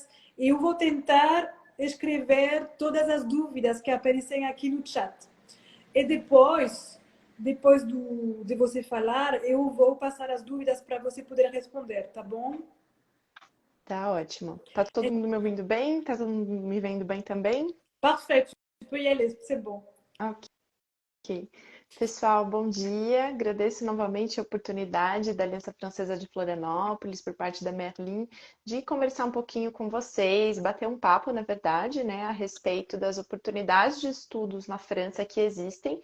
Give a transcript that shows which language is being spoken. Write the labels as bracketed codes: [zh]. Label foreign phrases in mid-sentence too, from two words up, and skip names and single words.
[pt] E eu vou tentar escrever todas as dúvidas que aparecem aqui no chat. E depois de você falar, eu vou passar as dúvidas para você poder responder, tá bom? tá ótimo. Tá todo mundo me ouvindo bem? Tá todo mundo me vendo bem também? [fr] Parfait, tu peux y aller, c'est bon. [pt] Ok. Pessoal, bom dia. Agradeço novamente a oportunidade da Aliança Francesa de Florianópolis, por parte da Merlin, de conversar um pouquinho com vocês, bater um papo, na verdade, né, a respeito das oportunidades de estudos na França que existem.